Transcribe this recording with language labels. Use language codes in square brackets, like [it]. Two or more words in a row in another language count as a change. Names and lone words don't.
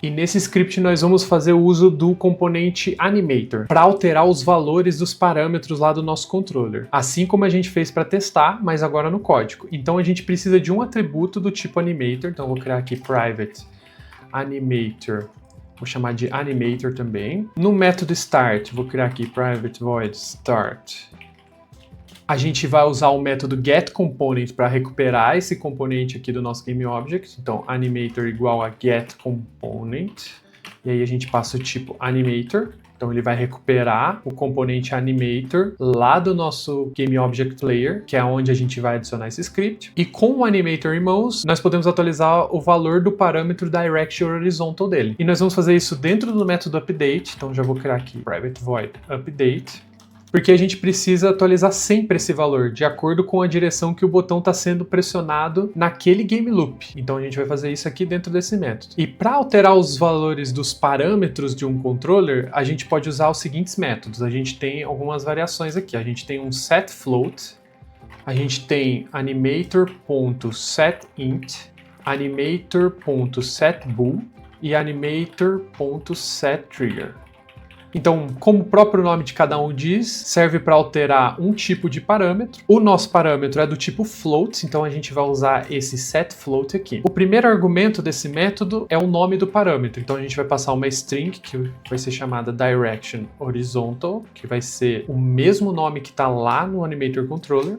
[pt] E nesse script nós vamos fazer o uso do componente animator para alterar os valores dos parâmetros lá do nosso controller. Assim como a gente fez para testar, mas agora no código. Então a gente precisa de um atributo do tipo animator. Então eu vou criar aqui [en] private animator. [pt] Vou chamar de animator também. No método start, vou criar aqui [en] private void start. [pt] A gente vai usar o método getComponent para recuperar esse componente aqui do nosso GameObject. Então, animator igual a getComponent. E aí a gente passa o tipo animator. Então ele vai recuperar o componente animator lá do nosso [en] GameObject Player, [pt] que é onde a gente vai adicionar esse script. E com o animator em mãos, nós podemos atualizar o valor do parâmetro [en] direction horizontal [pt] dele. E nós vamos fazer isso dentro do método update. Então já vou criar aqui [en] private void update. [pt] Porque a gente precisa atualizar sempre esse valor, de acordo com a direção que o botão está sendo pressionado naquele [en] game loop. [pt] Então a gente vai fazer isso aqui dentro desse método. E para alterar os valores dos parâmetros de um controller, a gente pode usar os seguintes métodos. A gente tem algumas variações aqui. A gente tem um setFloat, a gente tem animator.setInt, animator.setBool e animator.setTrigger. Então, como o próprio nome de cada um diz, serve para alterar um tipo de parâmetro. O nosso parâmetro é do tipo float, então a gente vai usar esse setFloat aqui. O primeiro argumento desse método é o nome do parâmetro, então a gente vai passar uma string que vai ser chamada [en] direction horizontal, [pt] que vai ser o mesmo nome que está lá no [en] Animator Controller.